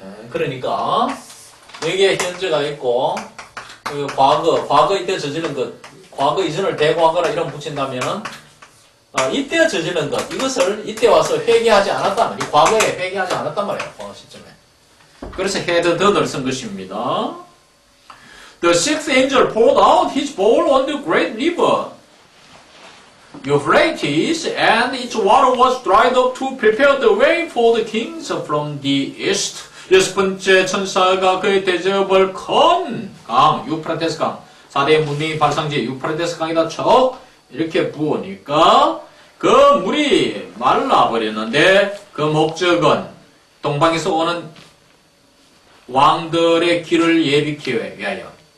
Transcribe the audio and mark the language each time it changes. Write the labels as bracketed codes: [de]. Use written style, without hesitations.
[ko] 그러니까 여기에 현재가 있고 과거 이때 저지른 것, 과거 이전을 대과거라 이런 붙인다면은 이때 저지른 것, 이것을 이때 와서 회개하지 않았단 말이에요. 과거에 회개하지 않았단 말이에요. 과거 시점에. 그래서 had done을 쓴 것입니다. [en] The sixth angel poured out his bowl on the great river Euphrates, and its water was dried up to prepare the way for the kings from the east. [ko] 여섯 번째 천사가 그의 대접을 큰 강, 유프라테스 강, 4대 문명의 발상지 유프라테스 강에다 척 이렇게 부으니까 그 물이 말라버렸는데 그 목적은 동방에서 오는 왕들의 길을 예비하기 위하여.